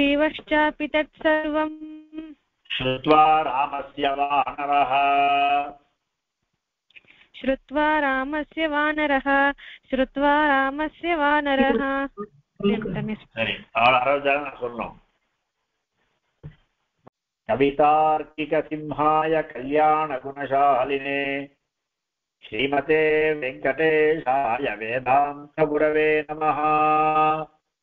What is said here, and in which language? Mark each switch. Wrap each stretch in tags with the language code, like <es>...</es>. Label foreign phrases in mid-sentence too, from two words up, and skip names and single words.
<sa>तत्सर्वम् श्रुत्वा रामस्य वानरः श्रुत्वा रामस्य वानरः श्रुत्वा रामस्य वानरः</sa> <ta>சரி அறுபது சொல்லணும்</ta> <sa>कवितार्किक सिंहाय कल्याण गुणशालिने श्रीमते वेंकटेशाय वेदांत गुरवे नमः।</sa>